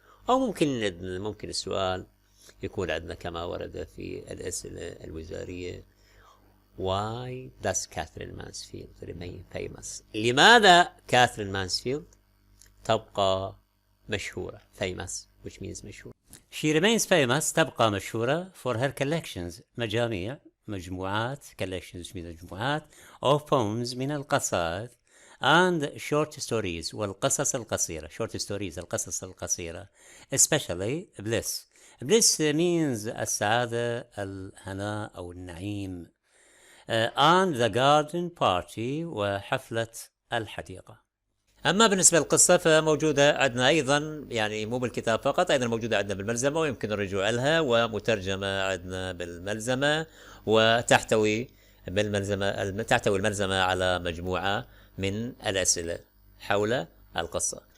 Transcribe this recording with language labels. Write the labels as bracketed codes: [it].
[ar] أو ممكن السؤال يكون عندنا كما ورد في الأسئلة الوزارية [en] Why does Catherine Mansfield remain famous? [ar] لماذا كاثرين مانسفيلد تبقى مشهورة؟ [en] famous which means [ar] مشهورة. [en] She remains famous [ar] تبقى مشهورة [en] for her collections [ar] مجموعات [en] collections مجموعات of poems [ar] من القصائد [en] and short stories [ar] والقصص القصيرة. [en] short stories [ar] القصص القصيرة [en] especially bliss means [ar] السعادة الهناء أو النعيم [en] and the garden party [ar] وحفلة الحديقة. أما بالنسبة للقصة فموجودة عندنا أيضا يعني مو بالكتاب فقط، أيضا موجودة عندنا بالملزمة ويمكن الرجوع لها، ومترجمة عندنا بالملزمة، وتحتوي الملزمة على مجموعة من الأسئلة حول القصة.